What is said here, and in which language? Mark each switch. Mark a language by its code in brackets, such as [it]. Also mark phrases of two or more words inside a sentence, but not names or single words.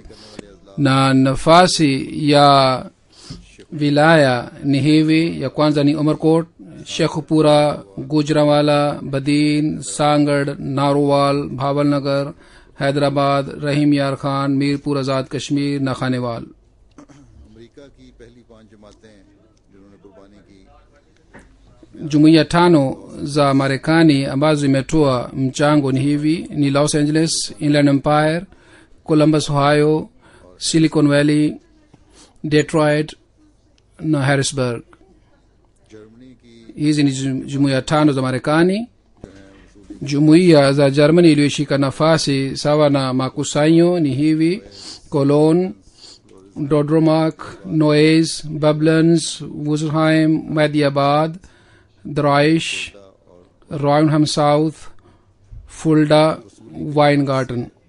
[sw] na nafasi ya wilaya ni hivi: ya kwanza ni umarkot, shekhupura, gujranwala, badin, sangad, narowal, bhavalnagar, hyderabad, rahim yar khan, mirpur azad kashmir na khanewal. [ur] امریکہ کی پہلی 5 جماعتیں جنہوں نے قربانی کی [sw] jumuiya 5 za marekani ambazo imetoa mchango ni hivi: ni los angeles, inland empire, columbus ohio, silicon valley, detroit na harrisburg. [ur] جرمنی کی [sw] hizi ni jumuiya 5 za marekani. jumuiya za germany iliyoshika nafasi sawa na makusanyo ni hivi: cologne, dodromark, noes, bublins, wuselheim, mediabad, draish, roynham south, fulda, weingarten.